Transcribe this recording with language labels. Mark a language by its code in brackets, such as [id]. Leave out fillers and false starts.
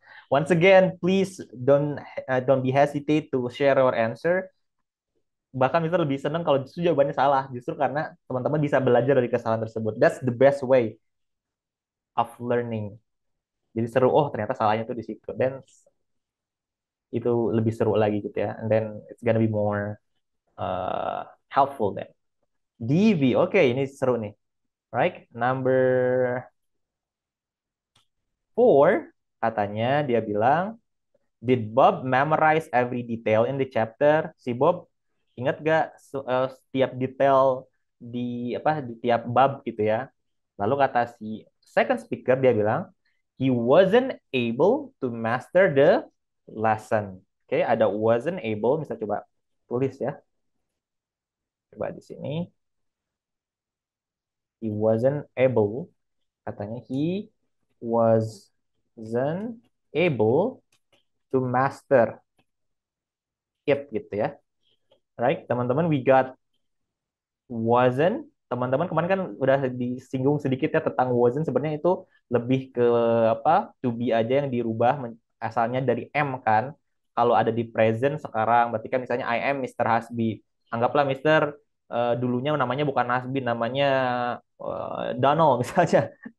[en] Once again, please don't be hesitate to share your answer. [id] Bahkan Mister lebih senang kalau justru jawabannya salah, justru karena teman-teman bisa belajar dari kesalahan tersebut. [en] That's the best way of learning. [id] Jadi seru, oh ternyata salahnya tuh di situ. Dan itu lebih seru lagi gitu ya. [en] And then it's gonna be more helpful then. [id] DV, oke, ini seru nih. [en] Right, number 4, [id] katanya dia bilang, [en] did Bob memorize every detail in the chapter? [id] Si Bob ingat gak setiap detail di di tiap bab gitu ya? Lalu kata si second speaker dia bilang, [en] he wasn't able to master the lesson. [id] Oke, ada wasn't able, bisa coba tulis ya. Coba di sini. [en] He wasn't able, katanya he wasn't able to master it gitu ya. Right, teman-teman, we got wasn't. [id] Teman-teman kemarin kan udah disinggung sedikit ya tentang wasn't. Sebenarnya itu lebih ke to be aja yang dirubah asalnya dari am kan. Kalau ada di present sekarang berarti kan misalnya [en] I am Mr. Hasbi. [id] Anggaplah Mr. Dulunya namanya bukan Hasbi, namanya Donald misalnya.